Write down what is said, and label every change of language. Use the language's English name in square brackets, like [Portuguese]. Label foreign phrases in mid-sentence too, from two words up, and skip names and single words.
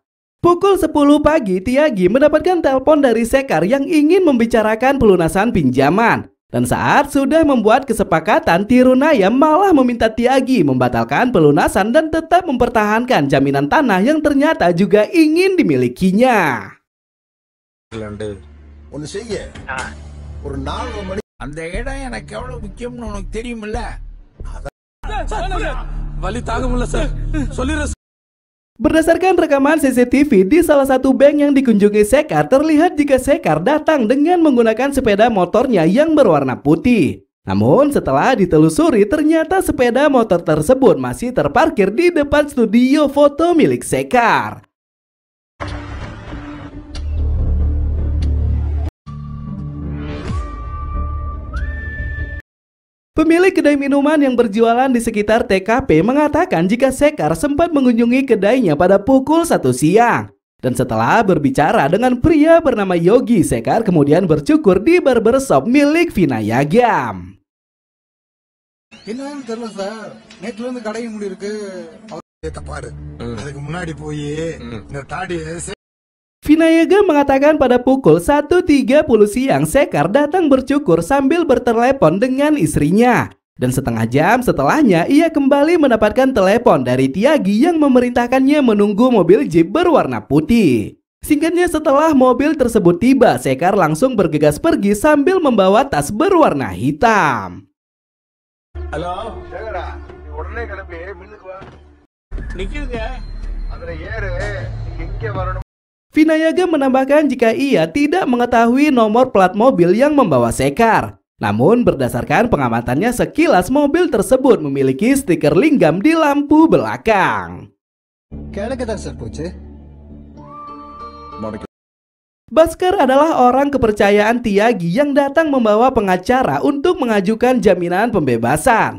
[Indonesian] Pukul 10 pagi, Tiagi mendapatkan telepon dari Sekar yang ingin membicarakan pelunasan pinjaman. Dan saat sudah membuat kesepakatan, Tirunaya malah meminta Tiagi membatalkan pelunasan dan tetap mempertahankan jaminan tanah yang ternyata juga ingin dimilikinya. [Tamil] அந்த இடம் எனக்கு எவ்வளவு முக்கியம்னு உனக்கு தெரியுமில்ல? வலி தாங்க முடியல சார். சொல்லிடுறேன். [Indonesian] Berdasarkan rekaman CCTV di salah satu bank yang dikunjungi Sekar, terlihat jika Sekar datang dengan menggunakan sepeda motornya yang berwarna putih. Namun setelah ditelusuri, ternyata sepeda motor tersebut masih terparkir di depan studio foto milik Sekar. Pemilik kedai minuman yang berjualan di sekitar TKP mengatakan jika Sekar sempat mengunjungi kedainya pada pukul 1 siang. Dan setelah berbicara dengan pria bernama Yogi, Sekar kemudian bercukur di barbershop milik Vinayagam. [Tamil] என்னன்னு தெரியல சார். நேத்துல இருந்து கடை மூடி இருக்கு. அவர் தப்பாரு. அதுக்கு முன்னாடி போய் இந்த தாடி [Indonesian] Vinayagam mengatakan pada pukul 1.30 siang Sekar datang bercukur sambil bertelepon dengan istrinya. Dan setengah jam setelahnya ia kembali mendapatkan telepon dari Tiagi yang memerintahkannya menunggu mobil jeep berwarna putih. Singkatnya, setelah mobil tersebut tiba, Sekar langsung bergegas pergi sambil membawa tas berwarna hitam. Halo, Sekar, [Tamil] உடனே கிளம்பி மில்லுக்கு வா. நிக்குங்க. அதுல ஏறு. நீங்க இங்க வரணும். [Indonesian] Vinayagam menambahkan jika ia tidak mengetahui nomor plat mobil yang membawa Sekar. Namun berdasarkan pengamatannya sekilas mobil tersebut memiliki stiker linggam di lampu belakang. Baskar adalah orang kepercayaan Tiagi yang datang membawa pengacara untuk mengajukan jaminan pembebasan.